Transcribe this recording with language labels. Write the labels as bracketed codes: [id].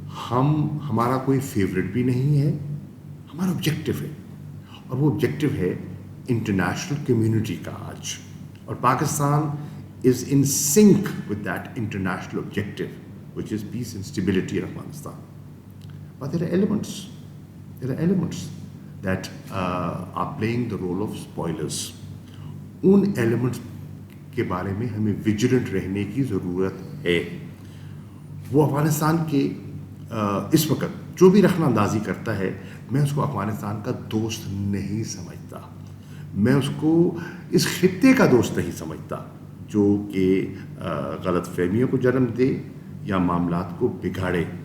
[ur] ہمارا کوئی فیوریٹ بھی نہیں ہے. ہمارا آبجیکٹو ہے, اور وہ آبجیکٹو ہے انٹرنیشنل کمیونٹی کا آج, اور پاکستان [en] Is in sync with that international objective which is peace and stability in Afghanistan. But there are elements that are playing the role of spoilers. [ur] In elements کے بارے میں ہمیں ویجیلنٹ رہنے کی ضرورت ہے. وہ افغانستان کے اس وقت جو بھی رخنہ اندازی کرتا ہے, میں اس کو افغانستان کا دوست نہیں سمجھتا. میں اس کو اس خطے کا دوست نہیں سمجھتا جو کہ غلط فہمیوں کو جنم دے یا معاملات کو بگاڑے.